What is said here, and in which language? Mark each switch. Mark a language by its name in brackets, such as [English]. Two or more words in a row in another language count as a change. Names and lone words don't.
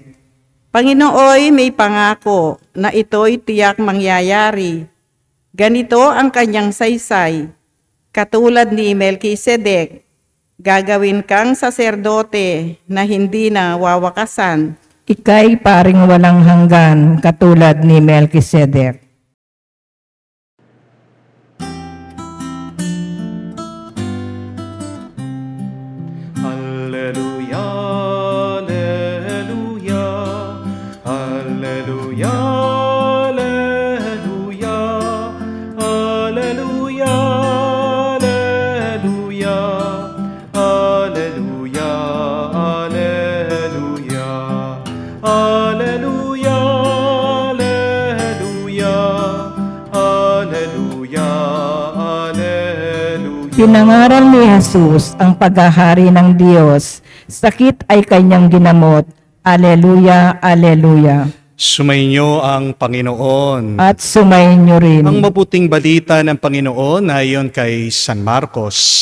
[Filipino] Panginooy may pangako na ito'y tiyak mangyayari. Ganito ang kanyang saysay. Katulad ni Melkisedek, gagawin kang saserdote na hindi na wawakasan. Ika'y paring walang hanggan katulad ni Melkisedek. [Latin] Alleluia, alleluia, alleluia, alleluia, alleluia, alleluia, alleluia, alleluia, alleluia, alleluia, alleluia. [Filipino] Pinangaral ni Jesus ang paghahari ng Diyos. Sakit ay kanyang ginamot. [Latin] Alleluia, alleluia. [Filipino] Sumainyo ang Panginoon. At sumainyo rin. Ang mabuting balita ng Panginoon ay ayon kay San Marcos.